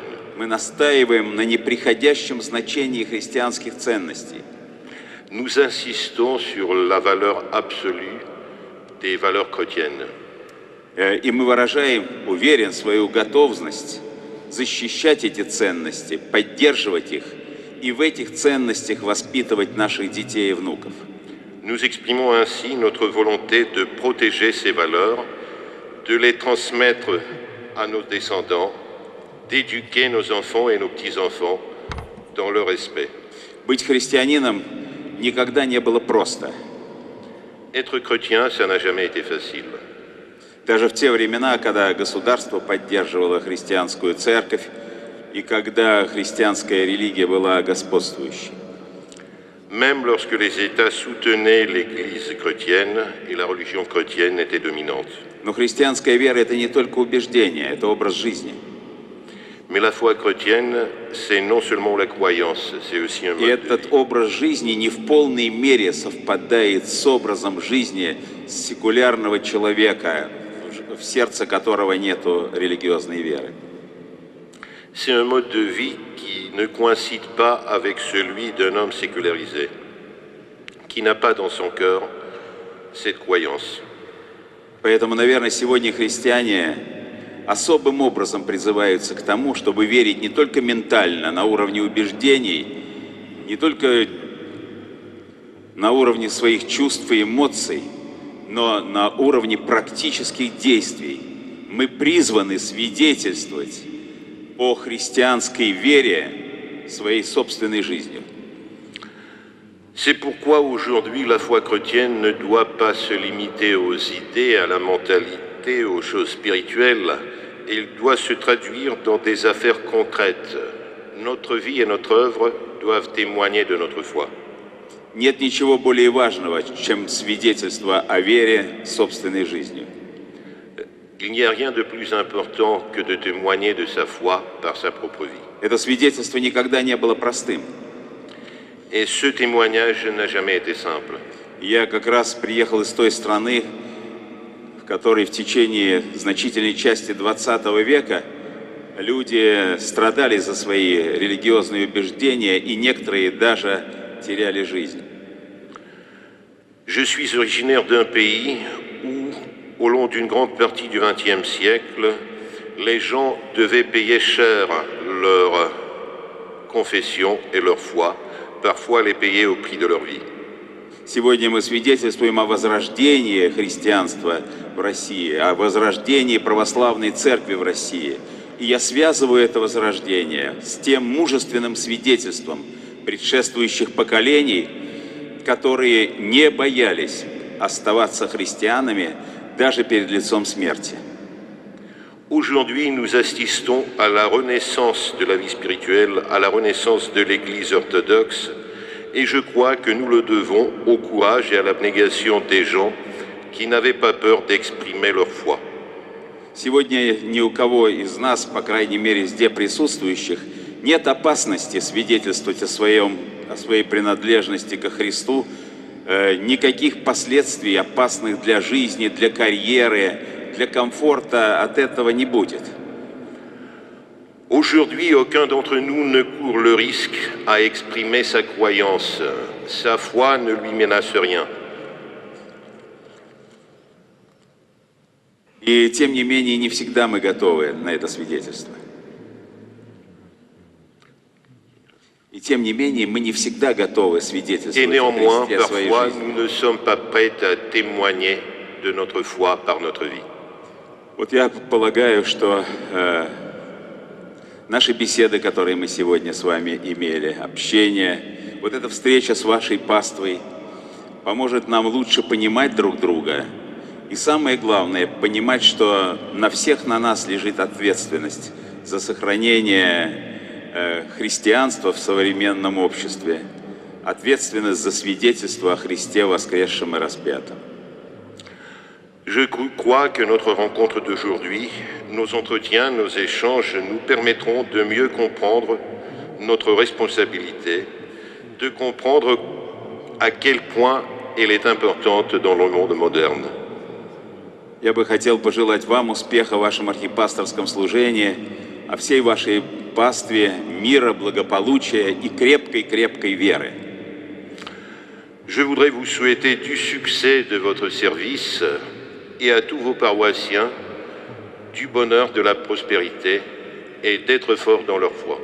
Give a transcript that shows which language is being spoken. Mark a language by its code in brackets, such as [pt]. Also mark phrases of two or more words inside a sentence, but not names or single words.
[ru] Мы настаиваем на неприходящем значении христианских ценностей. [fr] Nous insistons sur la valeur absolue des valeurs chrétiennes. [ru] И мы выражаем, уверен, свою готовность защищать эти ценности, поддерживать их и в этих ценностях воспитывать наших детей и внуков. [fr] Nous exprimons ainsi notre volonté de protéger ces valeurs, de les transmettre à nos descendants, d'éduquer nos enfants et nos petits-enfants dans le respect. [ru] Быть христианином никогда не было просто. [fr] Être chrétien, ça n'a jamais été facile. [ru] Даже в те времена, когда государство поддерживало христианскую церковь и когда христианская религия была господствующей. [fr] Même lorsque les États soutenaient l'Église chrétienne et la religion chrétienne était dominante. [ru] Но христианская вера – это не только убеждение, это образ жизни. [fr] Mais la foi chrétienne, c'est non seulement la croyance, c'est aussi un mode [ru] И [fr] de [ru] этот [fr] vie. [ru] образ жизни не в полной мере совпадает с образом жизни секулярного человека, в сердце которого нету религиозной веры. [fr] C'est un mode de vie qui ne coïncide pas avec celui d'un homme sécularisé, qui n'a pas dans son cœur cette croyance. [ru] Поэтому, наверное, сегодня христиане особым образом призываются к тому, чтобы верить не только ментально, на уровне убеждений, не только на уровне своих чувств и эмоций, но на уровне практических действий. Мы призваны свидетельствовать о христианской вере своей собственной жизнью. [fr] C'est pourquoi aujourd'hui la foi chrétienne ne doit pas se limiter aux idées, à la mentalité, aux choses spirituelles. Elle doit se traduire dans des affaires concrètes, notre vie et notre œuvre doivent témoigner de notre foi. [ru] Нет ничего более важного, чем свидетельство о вере собственной жизнью. [fr] Il n'y a rien de plus important que de témoigner de sa foi par sa propre vie. [ru] Это свидетельство никогда не было простым. [fr] Et ce témoignage n'a jamais été simple. [ru] Я как раз приехал из той страны, в которой в течение значительной части 20 века люди страдали за свои религиозные убеждения, и некоторые даже теряли жизнь. [fr] Je suis originaire d'un pays où, au long d'une grande partie du XXe siècle, les gens devaient payer cher leur confession et leur foi, parfois les payer au prix de leur vie. [ru] Сегодня мы свидетельствуем о возрождении христианства в России, о возрождении православной церкви в России. И я связываю это возрождение с тем мужественным свидетельством предшествующих поколений, которые не боялись оставаться христианами даже перед лицом смерти. [fr] Aujourd'hui, nous assistons à la renaissance de la vie spirituelle, à la renaissance de l'Église orthodoxe, et je crois que nous le devons au courage et à l'abnégation des gens qui n'avaient pas peur d'exprimer leur foi. [ru] Сегодня ни у кого из нас, по крайней мере, здесь присутствующих, нет опасности свидетельствовать о своей принадлежности ко Христу, никаких последствий, опасных для жизни, для карьеры, для комфорта от этого не будет. [fr] Aujourd'hui, aucun d'entre nous ne court le risque à exprimer sa croyance. Sa foi ne lui menace rien. [ru] И тем не менее, не всегда мы готовы на это свидетельство. И тем не менее, мы не всегда готовы [fr] Et [ru] свидетельствовать о [fr] néanmoins, [ru] Христе, о своей [fr] parfois, [ru] жизни. [fr] nous ne sommes pas prêts à témoigner de notre foi par notre vie. [ru] Вот я полагаю, что наши беседы, которые мы сегодня с вами имели, общение, вот эта встреча с вашей паствой поможет нам лучше понимать друг друга. И самое главное, понимать, что на всех на нас лежит ответственность за сохранение христианства в современном обществе, ответственность за свидетельство о Христе воскресшем и распятом. [fr] Je crois que notre rencontre d'aujourd'hui, nos entretiens, nos échanges nous permettront de mieux comprendre notre responsabilité, de comprendre à quel point elle est importante dans le monde moderne. [ru] Я бы хотел пожелать вам успеха в вашем архипасторском служении, а всей вашей пастве мира, благополучия и крепкой веры. [fr] Je voudrais vous souhaiter du succès de votre service et à tous vos paroissiens du bonheur, de la prospérité et d'être forts dans leur foi.